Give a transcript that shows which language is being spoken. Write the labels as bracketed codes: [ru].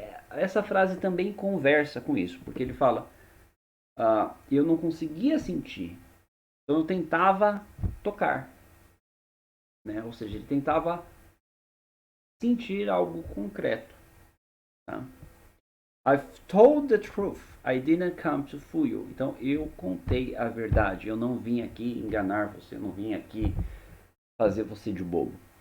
[pt] Essa frase também conversa com isso, porque ele fala, eu não conseguia sentir, então eu tentava tocar, né? Ou seja, ele tentava sentir algo concreto. Tá? [en] I've told the truth, I didn't come to fool you. [pt] Então eu contei a verdade, eu não vim aqui enganar você, eu não vim aqui fazer você de bobo.